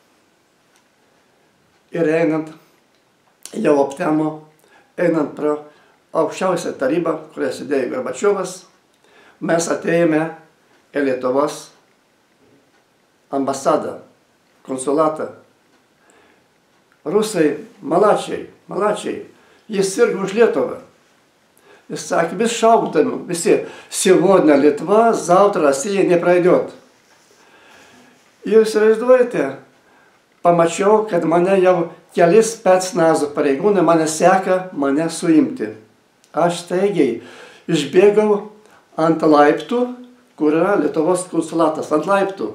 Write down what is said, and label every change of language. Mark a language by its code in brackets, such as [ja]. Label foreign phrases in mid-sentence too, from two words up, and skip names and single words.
[lt] Ir einant, jau aptemo, einant pro aukščiausią tarybą, kurioje sėdėjo Gorbačiovas, mes atėjome į Lietuvos ambasadą, konsulatą. Rusai, malačiai, jis sirgo už Lietuvą. Jis sakė, vis šaukdami, visi, [ru] сегодня Lietuva, завтра Россия не пройдет. [lt] Ir įsivaizduojate, pamačiau, kad mane jau kelis specnazo pareigūnai mane seka, mane suimti. Aš staigiai išbėgau ant laiptų, kur yra Lietuvos konsulatas, ant laiptų.